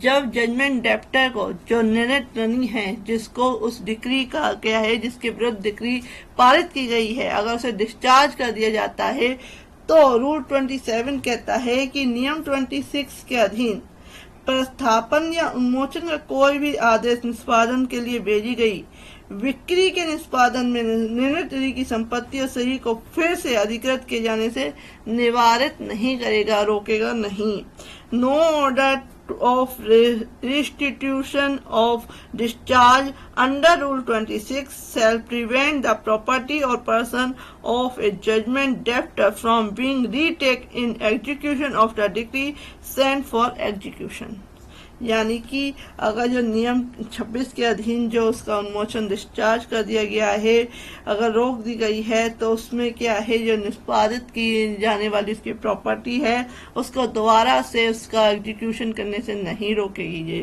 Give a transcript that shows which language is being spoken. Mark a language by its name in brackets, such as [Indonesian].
[Hindi] जब judgement debtor को जो निर्णित ऋणी है जिसको उस डिक्री का क्या है जिसके विरुद्ध डिक्री पारित की गई है, अगर उसे डिस्चार्ज कर दिया जाता है तो रूल 27 कहता है कि नियम 26 के अधीन प्रस्थापन या उन्मोचन का कोई भी आदेश निष्पादन के लिए भेजी गई बिक्री के निष्पादन में निर्णित ऋणी की संपत्ति और सही को फिर से अधिकृत किए जाने से निवारित नहीं करेगा, रोकेगा नहीं। [English] No order of restitution of discharge under Rule 26 shall prevent the property or person of a judgment debtor from being retaken in execution of the decree sent for execution। [Hindi] यानी कि अगर जो नियम 26 के अधीन जो उसका उन्मोचन डिस्चार्ज कर दिया गया है, अगर रोक दी गई है, तो उसमें क्या है जो निष्पादित की जाने वाली उसकी प्रॉपर्टी है उसको दोबारा से उसका एग्जीक्यूशन करने से नहीं रोकेगी।